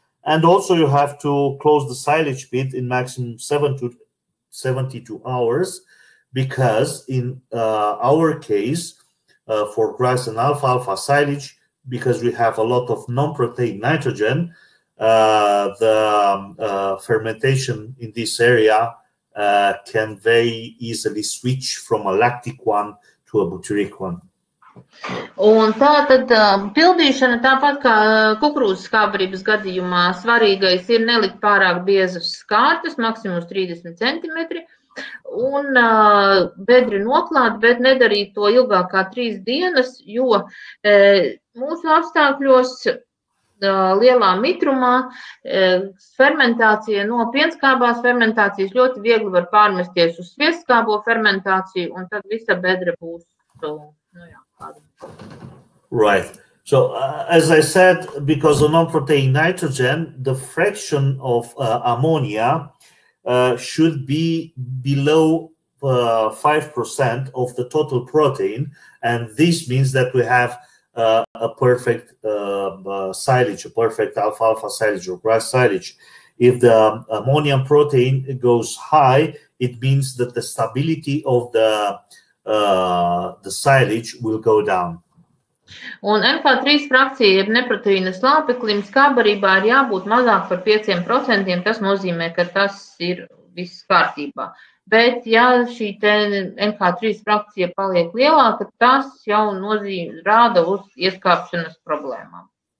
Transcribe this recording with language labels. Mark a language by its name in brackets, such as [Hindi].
[English] And also you have to close the silage pit in maximum 72 hours, because in our case, for grass and alfalfa silage, because we have a lot of non-protein nitrogen, the fermentation in this area can very easily switch from a lactic one to a butyric one. [Latvian] Un tā tad pildīšana, tāpat kā kukurūzas skābbarības gadījumā, svarīgais ir nelikt pārāk biezas skārtas, maksimums 30 centimetri, un bedri noklāt, bet nedarīt to ilgāk kā 3 dienas, jo mūsu apstākļos lielā mitrumā fermentācija no pienskābās fermentācijas ļoti viegli var pārmesties uz sviestskābo fermentāciju, un tad visa bedre būs. [English] Right. So, as I said, because of non-protein nitrogen, the fraction of ammonia should be below 5% of the total protein, and this means that we have a perfect silage, a perfect alfalfa silage or grass silage. If the ammonium protein goes high, it means that the stability of the silage will go down. [Latvian] Un NK3 frakcija, jeb neproteīna slāpeklim, skābbarībā ir jābūt mazāk par 5%. Tas nozīmē, ka tas ir viss kārtībā. Bet, ja šī NK3 frakcija paliek lielāka, tas jau rāda uz ieskāpšanas problēmām.